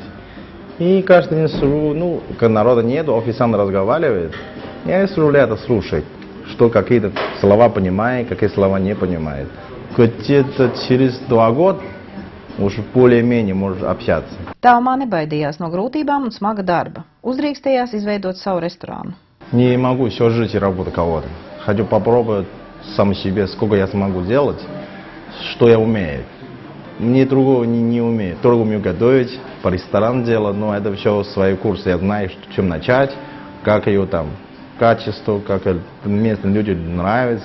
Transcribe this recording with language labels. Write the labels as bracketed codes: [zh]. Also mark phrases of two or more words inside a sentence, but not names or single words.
[ru] И каждый день сижу, ну, когда народа нету, официант разговаривает, я сижу это слушать, что какие-то слова понимает, какие слова не понимает. Где-то через 2 года уже более-менее может общаться. [lv] Tao Ma nebaidījās no grūtībām un smaga darba. Uzdrīkstējās izveidot savu restorānu. [ru] Не могу все жить и работать кого-то. Хочу попробовать сам себе, сколько я смогу делать, что я умею. Мне другого не умею. Только умею готовить, по ресторанам делать, но это все свои курсы. Я знаю, чем начать, как ее там, качество, как местным людям нравится.